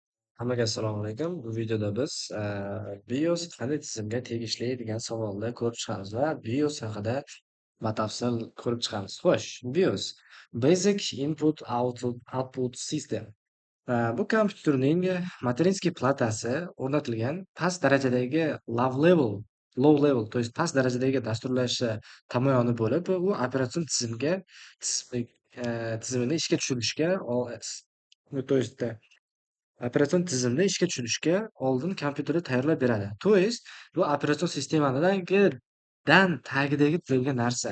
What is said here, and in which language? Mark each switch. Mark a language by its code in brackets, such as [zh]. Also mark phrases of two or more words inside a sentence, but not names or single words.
[uz] Hammaga assalomu alaykum. Bu videoda biz BIOS qanday tizimga tegishli degan savolni ko'rib chiqamiz va BIOS haqida batafsil ko'rib chiqamiz. Xo'sh, BIOS Basic Input Output System. Bu kompyuterning materinskiy platasi o'rnatilgan past darajadagi [en] low level, [ru] то есть [uz] past darajadagi dasturlash tamoyoni bo'lib, u operatsion tizimini ishga tushirishga [ru] то есть [uz] operatsion tizimni ishga tushirishga oldin kompyuterni tayyorlab beradi. [ru] То есть [uz] bu operatsion sistemanidan tagidagi turadigan narsa.